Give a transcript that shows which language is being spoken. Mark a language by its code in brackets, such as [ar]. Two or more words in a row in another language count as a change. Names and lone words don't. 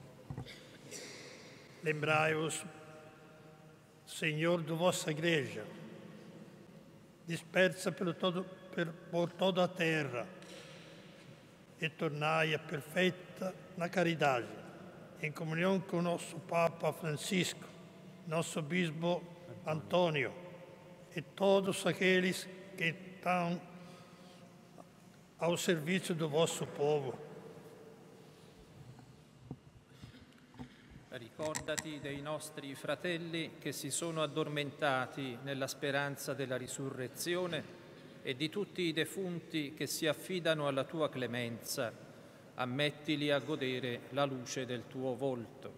[pt] Lembrai-vos, Senhor, da vossa Igreja, dispersa por toda a terra, e tornai-a perfeita na caridade, em comunhão com o nosso Papa Francisco, nosso Bispo Antônio e todos aqueles que estão ao serviço do vosso povo. [it] Ricordati dei nostri fratelli che si sono addormentati nella speranza della risurrezione e di tutti i defunti che si affidano alla tua clemenza. Ammettili a godere la luce del tuo volto.